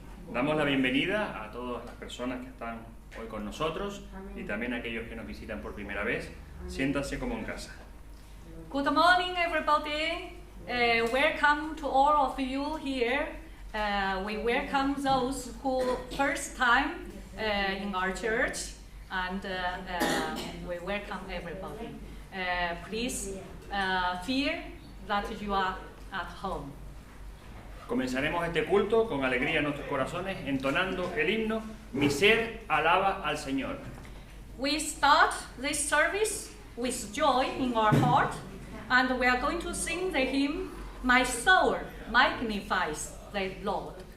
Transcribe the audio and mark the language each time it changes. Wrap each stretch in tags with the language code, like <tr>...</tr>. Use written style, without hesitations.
<es>Damos la bienvenida a todas las personas que están hoy con nosotros y también a aquellos que nos visitan por primera vez. Siéntanse como en casa.</es> <en>Good morning, everybody. Welcome to all of you here. We welcome those who first time in our church, and we welcome everybody. Please feel that you are at home.</en> <es>Comenzaremos este culto con alegría en nuestros corazones, entonando el himno Mi ser alaba al Señor.</es> <en>We start this service with joy in our heart, and we are going to sing the hymn, My soul magnifies the Lord.</en>